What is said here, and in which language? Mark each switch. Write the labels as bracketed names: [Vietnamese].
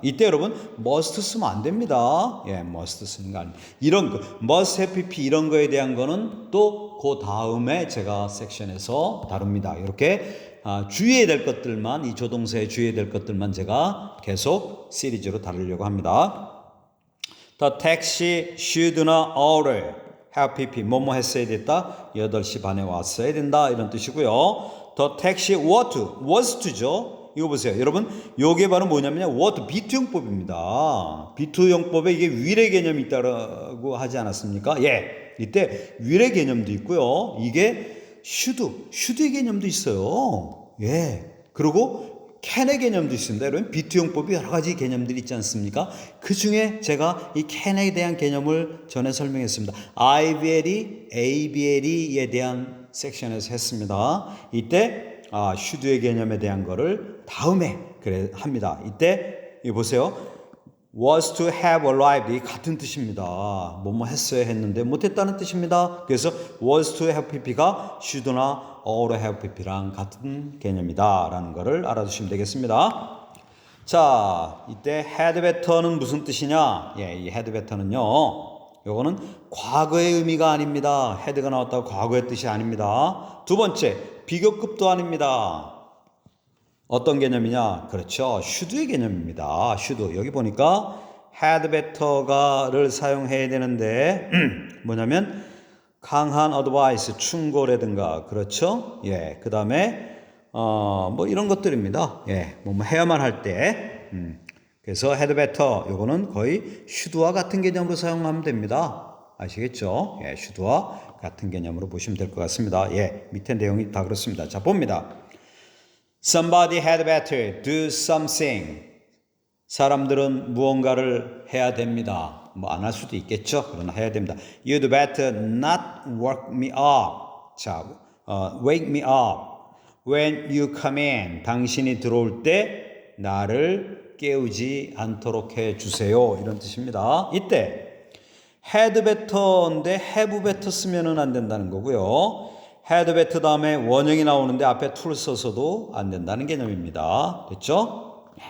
[Korean] 이때 여러분 must 쓰면 안 됩니다. 예, must 쓰는 거 아닙니다. 이런 거 must have pp 이런 거에 대한 거는 또 그 다음에 제가 섹션에서 다룹니다. 이렇게 주의해야 될 것들만 이 조동사에 주의해야 될 것들만 제가 계속 시리즈로 다루려고 합니다. [English] The taxi should나 ought have pp [Korean] 뭐뭐 했어야 됐다. 8시 반에 왔어야 된다. 이런 뜻이고요. [English] The taxi was to [Korean] 죠. 이거 보세요. 여러분, 요게 바로 뭐냐면요. what 비투용법입니다. 비투용법에 이게 위례 개념이 있다고 하지 않았습니까? 예. 이때 위례 개념도 있고요. 이게 should의 개념도 있어요. 예. 그리고 can의 개념도 있습니다. 여러분, 비투용법이 여러 가지 개념들이 있지 않습니까? 그 중에 제가 이 can에 대한 개념을 전에 설명했습니다. IBL이, ABL에 대한 섹션에서 했습니다. 이때 should의 개념에 대한 거를 다음에 합니다. 이때 이거 보세요. [English] was to have arrived [Korean] 이 같은 뜻입니다. 뭐뭐 했어야 했는데 못했다는 뜻입니다. 그래서 was to have pp가 should나 ought to have pp랑 같은 개념이다 라는 거를 알아두시면 되겠습니다. 자, 이때 had better는 무슨 뜻이냐? 예, 이 had better는요. 요거는 과거의 의미가 아닙니다. had가 나왔다고 과거의 뜻이 아닙니다. 두 번째, 비교급도 아닙니다. 어떤 개념이냐? 그렇죠. should의 개념입니다. should. 여기 보니까 had better가를 사용해야 되는데 뭐냐면 강한 advice, 충고라든가 그렇죠? 예. 그다음에 뭐 이런 것들입니다. 예. 뭐 해야만 할 때. 그래서 had better 요거는 거의 should와 같은 개념으로 사용하면 됩니다. 아시겠죠? 예. should와 같은 개념으로 보시면 될 것 같습니다. 예. 밑에 내용이 다 그렇습니다. 자, 봅니다. [English] Somebody had better do something. [Korean] 사람들은 무언가를 해야 됩니다. 뭐 안 할 수도 있겠죠. 그러나 해야 됩니다. [English] You'd better not wake me up. 자, wake me up when you come in. [Korean] 당신이 들어올 때 나를 깨우지 않도록 해주세요. 이런 뜻입니다. 이때 had better인데 have better 쓰면은 안 된다는 거고요. had better 다음에 원형이 나오는데 앞에 to를 써서도 안 된다는 개념입니다. 됐죠?